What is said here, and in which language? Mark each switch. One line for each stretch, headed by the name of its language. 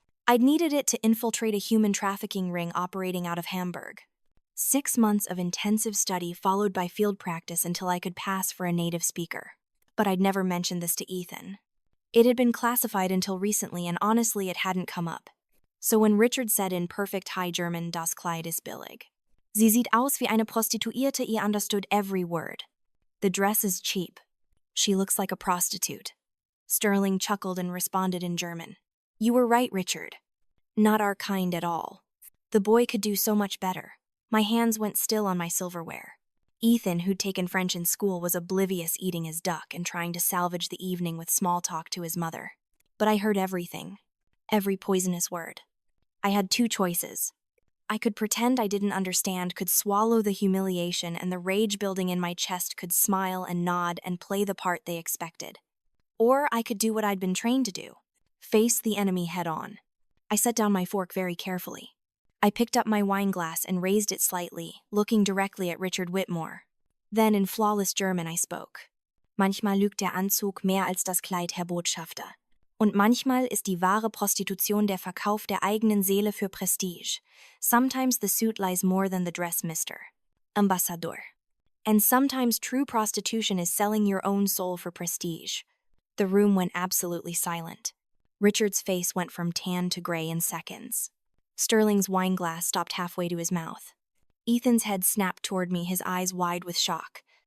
English: I'd needed it to infiltrate a human trafficking ring operating out of Hamburg. 6 months of intensive study followed by field practice until I could pass for a native speaker. But I'd never mentioned this to Ethan. It had been classified until recently, and honestly it hadn't come up. So when Richard said in perfect High German,
German: Das Kleid ist billig. Sie sieht aus wie eine Prostituierte,
English: I understood every word. The dress is cheap. She looks like a prostitute. Sterling chuckled and responded in German. You were right, Richard. Not our kind at all. The boy could do so much better. My hands went still on my silverware. Ethan, who'd taken French in school, was oblivious, eating his duck and trying to salvage the evening with small talk to his mother. But I heard everything. Every poisonous word. I had 2 choices. I could pretend I didn't understand, could swallow the humiliation and the rage building in my chest, could smile and nod and play the part they expected. Or I could do what I'd been trained to do. Face the enemy head on. I set down my fork very carefully. I picked up my wine glass and raised it slightly, looking directly at Richard Whitmore. Then in flawless German I spoke.
German: Manchmal lügt der Anzug mehr als das Kleid, Herr Botschafter. Und manchmal ist die wahre Prostitution der Verkauf der eigenen Seele für Prestige.
English: Sometimes the suit lies more than the dress, Mr. Ambassador. And sometimes true prostitution is selling your own soul for prestige. The room went absolutely silent. Richard's face went from tan to gray in seconds. Sterling's wine glass stopped halfway to his mouth. Ethan's head snapped toward me, his eyes wide with shock.